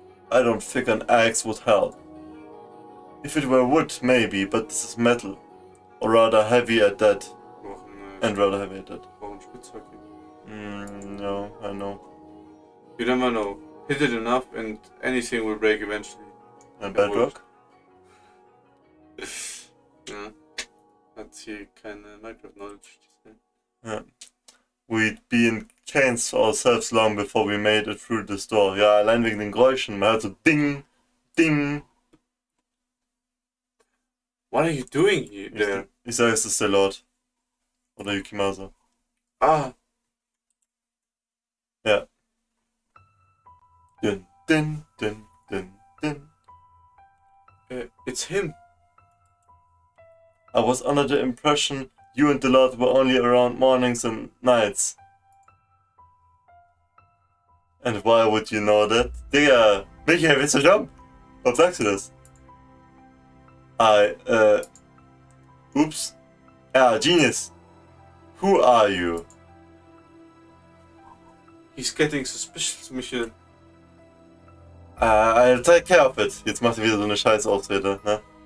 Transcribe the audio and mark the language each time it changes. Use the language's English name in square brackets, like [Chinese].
[English] I don't think an axe would help. If it were wood, maybe, but this is metal. Or rather heavy at that. And rather heavy at that. [German] Spitzhacke. [English] No, I know. You never know. Hit it enough and anything will break eventually. And bedrock? [German] Ja. Hat hier keine Minecraft-Knowledge. [English] Yeah. We'd be in chains for ourselves long before we made it through this door. [German] Ja, allein wegen den Geräuschen. Man hört so Ding, Ding. [English] What are you doing here there? [German] Ich sage, es ist der Lord. Oder Yukimasa. Ah. Ja. Din, din, din, din, din. [English] It's him. I was under the impression you and the Lord were only around mornings and nights. And why would you know that? [German] Digga, Michael, willst du jump? Warum sagst du das? [English] Oops. Genius. Who are you? He's getting suspicious, Michael. I'll take care of it. [German] Jetzt macht er wieder so eine Scheiß-Ausrede, ne?